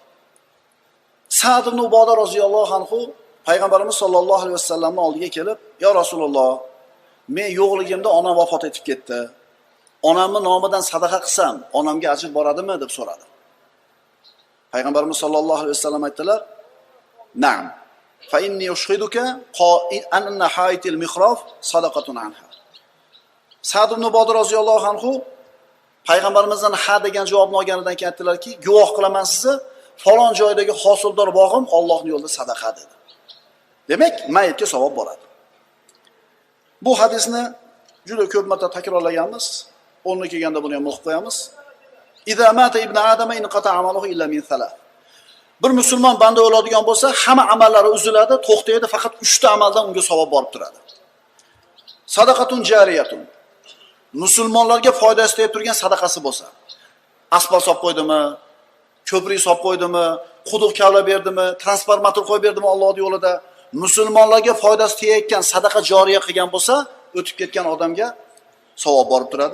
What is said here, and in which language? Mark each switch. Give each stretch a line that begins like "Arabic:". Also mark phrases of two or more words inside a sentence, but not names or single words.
Uzbek: Sa'd ibn Uboda roziyallohu anhu payg'ambarimiz sollallohu alayhi vasallamning oldiga kelib, "Ya Rasululloh, men yo'qligimda onam vafot etib ketdi. Onamni nomidan sadaqa qilsam, onamga ajr boradimi?" deb so'radi. Payg'ambarimiz sollallohu alayhi vasallam aytdilar: "Na'am.
Arabic: فإني أشهدك أن حائطي المخراف صدقة عنها."
Uzbek: Sa'd ibn Uboda roziyallohu anhu payg'ambarimizdan ha degan javobni olganidan keyin aytdilarki, "Guvoh qilaman sizni, falon joydagi hosildor bog'im Allohning yo'lida sadaqa" dedi. Demak, mayitga savob boradi. Bu hadisni juda ko'p marta takrorlaganmiz. O'rni kelganda buni ham o'qib qo'yamiz.
Arabic: إذا مات ابن آدم انقطع عمله إلا من ثلاث."
Uzbek: Bir musulmon banda o'ladigan bo'lsa, hamma amallari uziladi, to'xtaydi, faqat 3 ta amaldan unga savob borib turadi.
Arabic: صدقة جارية.
Uzbek: Musulmonlarga foydasi tegib turgan sadaqasi bo'lsa, asbol solib qo'ydimi, ko'prik solib qo'ydimi, quduq kavlab berdimi, transformator qo'yib berdimi Alloh yo'lida, musulmonlarga foydasi tegayotgan sadaqa joriya qilgan bo'lsa, o'tib ketgan odamga savob borib turadi.